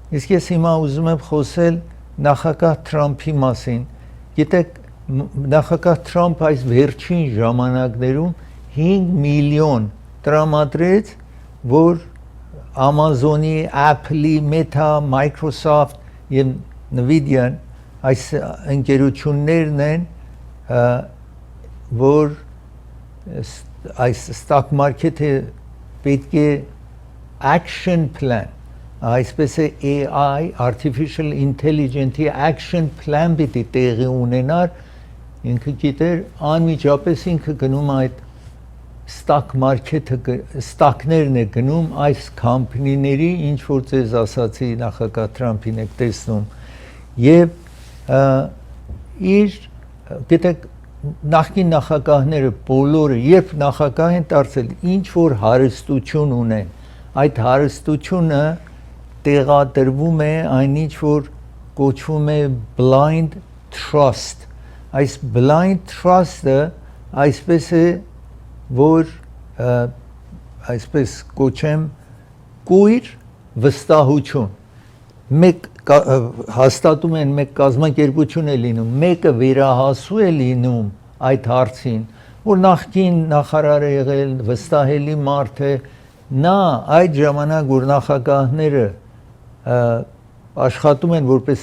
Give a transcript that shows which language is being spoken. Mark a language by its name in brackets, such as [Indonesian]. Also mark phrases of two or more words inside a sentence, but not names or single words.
[Armenian] Իսկ ես հիմա ուզում եմ խոսել նախագահ Թրամփի մասին։ Գիտեք, նախագահ Թրամփ այս վերջին ժամանակներում 5 միլիոն տրամադրեց, որ Amazon-ի, Apple-ի, Meta, Microsoft եւ Nvidia-ն այս ընկերություններն են, որ այս [English] stock market- [Armenian] ը պետք է [English] action plan, [Armenian] այսպես է [English] AI, Artificial Intelligence-ի action plan [Armenian] պիտի տեղի ունենար, ինքը գիտեր, անմիջապես ինքը գնում այդ [English] stock market- [Armenian] ը, stock-ներն է գնում այս կամպանիների, ինչ որ ձեզ ասացի նախագահ Թրամփին եք տեսնում, եւ իր, գիտեք, նախկին նախագահները բոլորը, երբ նախագահ են դարձել, ինչ որ հարստություն ունեն, այդ հարստությունը տեղադրվում է այն ինչ որ կոչվում է [English] blind trust, [Armenian] այս [English] blind trust- [Armenian] ը այսպես է, որ այսպես կոչեմ կույր վստահություն, մեկ հաստատում են, մեկ կազմակերպություն է լինում, մեկը վերահասու է լինում այդ հարցին, որ նախկին նախարար է եղել, վստահելի մարդ է, նա այդ ժամանակ, որ նախագահները աշխատում են որպես